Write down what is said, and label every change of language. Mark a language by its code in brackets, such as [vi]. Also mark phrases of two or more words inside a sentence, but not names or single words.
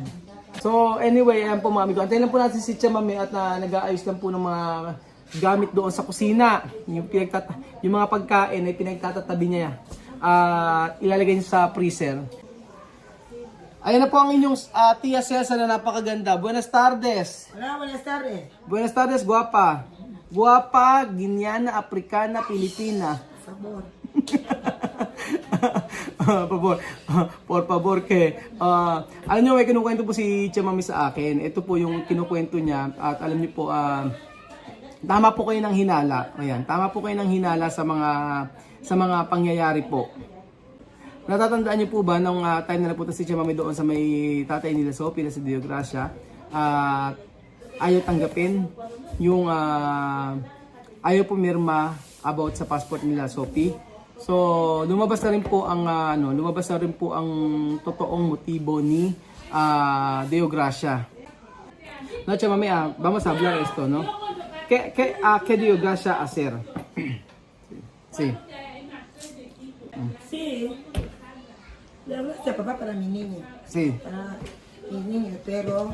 [en] So, anyway, [tl] ayan po mga amigo. Antayin lang po natin si Chamame at nag-aayos lang po ng mga gamit doon sa kusina. Yung mga pagkain ay pinagtatatabi niya. Ilalagay niya sa freezer. Ayan na po ang inyong Tia Cesa na napakaganda. [es] Buenas tardes. Hola, buenas tardes. Buenas tardes, guapa. Guapa, Guineana, Africana, Pilipina. Por favor. Por favor, [tl] alam nyo, may kinukwento po si Chamame sa akin. Ito po yung kinukwento niya. At alam niyo po, tama po kayo ng hinala. Ayan, tama po kayo ng hinala sa mga pangyayari po. Natatandaan niyo po ba nung time na napunta si Chamame doon sa may tatay nila Sophie na si Dio Gracia, ayaw tanggapin yung ayaw pumirma about sa passport nila Sophie. So lumabas na rin po ang totoong motibo ni Dio Gracia. [es] No, Chamame, vamos a hablar esto, ¿no? ¿Qué Dio Gracia hacer? Sí. Sí. Le hablaste a papá para mi niño. Sí. Para mi niño, pero